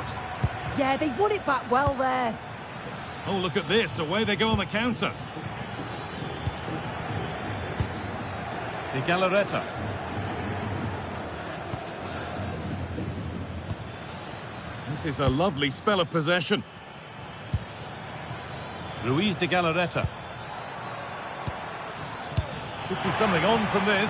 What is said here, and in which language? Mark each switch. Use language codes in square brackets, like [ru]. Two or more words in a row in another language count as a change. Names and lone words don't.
[en] Yeah, they won it back well there. Oh, look at this. Away they go on the counter. De Galarreta. This is a lovely spell of possession. Ruiz de Galarreta. Could be something on from this.